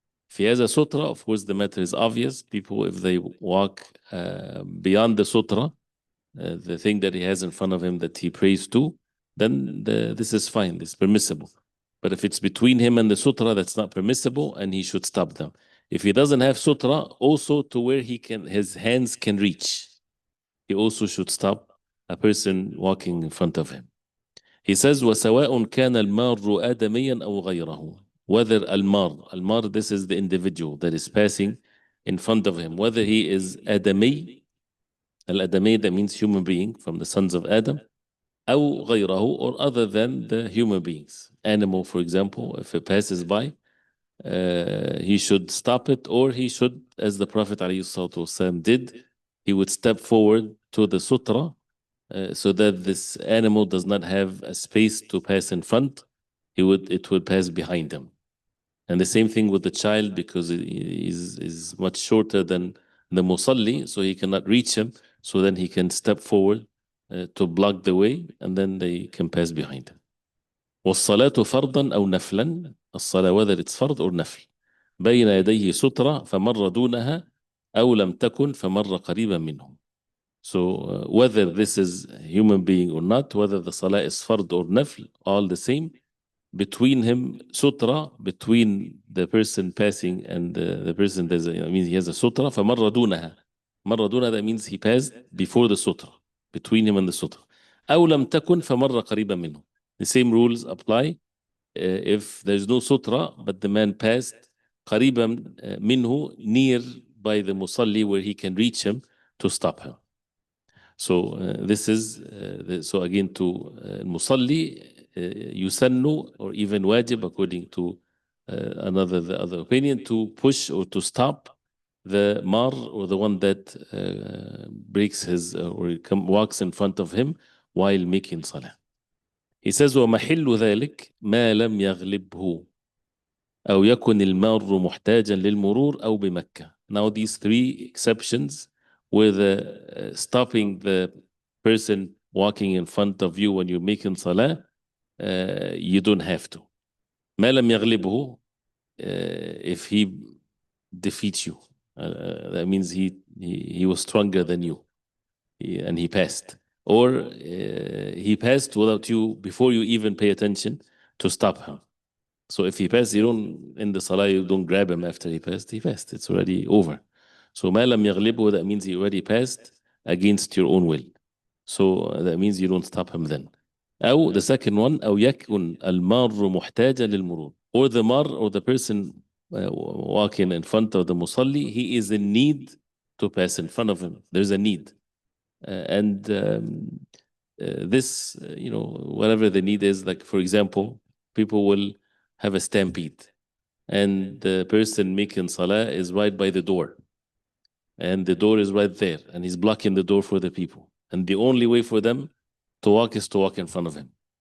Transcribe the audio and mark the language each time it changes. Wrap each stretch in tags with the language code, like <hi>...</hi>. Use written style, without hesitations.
<en>If he has a sutra, of course, the matter is obvious. People, if they walk beyond the sutra, the thing that he has in front of him that he prays to, then this is fine, this is permissible. But if it's between him and the sutra, that's not permissible, and he should stop them. If he doesn't have sutra, also to where his hands can reach, he also should stop a person walking in front of him. He says,</en> <ar>وَسَوَاءٌ كَانَ الْمَارُّ آدَمِيًّا أَوْ غَيْرَهُ.</ar> <en>Whether al-mar, this is the individual that is passing in front of him, whether he is Adami, al-Adami, that means human being from the sons of Adam,</en> <ar>أو غيره,</ar> <en>or other than the human beings. Animal, for example, if it passes by, he should stop it, or he should, as the Prophet ﷺ did, he would step forward to the sutra so that this animal does not have a space to pass in front. It would pass behind him. And the same thing with the child, because it is much shorter than the musalli, so he cannot reach him. So then he can step forward to block the way, and then they can pass behind him.</en> <ar>والصلاة فرضا أو نفلا. الصلاة,</ar> <en>whether it's</en> <ar>فرض or نفل, بين يديه سترة فمر دونها أو لم تكن فمر قريبا منه.</ar> <en>So whether this is a human being or not, whether the salah is fard or nafl, all the same. Between him, sutra, between the person passing and the person, means he has a sutra,</en> <ar>فمر دونها. مر دونها,</ar> <en>that means he passed before the sutra, between him and the sutra.</en> <ar>أو لم تكن فمر قريبا منه.</ar> <en>The same rules apply if there's no sutra, but the man passed</en> <ar>قريبا منه,</ar> <en>near by the musalli, where he can reach him to stop him. So this is, so again, to musalli, yusannu, or even wajib, according to the other opinion, to push or to stop the mar, or the one that breaks his or walks in front of him while making salah. He says</en> <ar>ومحل ذلك ما لم يغلبه أو يكن المار محتاجا للمرور أو بمكة.</ar> <en>Now these three exceptions where the stopping the person walking in front of you when you're making salah, you don't have to.</en> <ar>ما لم يغلبه,</ar> <en>if he defeats you, that means he was stronger than you, and he passed, or he passed without you, before you even pay attention to stop him. So if he passed, you don't, in the salah, you don't grab him after he passed. He passed. It's already over. So</en> <ar>ما لم يغلبه,</ar> <en>that means he already passed against your own will. So that means you don't stop him then.</en> <ar>أو</ar> <en>the second one,</en> <ar>أو يكن المار محتاجا للمرور.</ar> <en>Or the mar, or the person walking in front of the musalli, he is in need to pass in front of him. There's a need. And this, whatever the need is, like for example, people will have a stampede, and the person making salah is right by the door, and the door is right there, and he's blocking the door for the people, and the only way for them to walk is to walk in front of him.</en>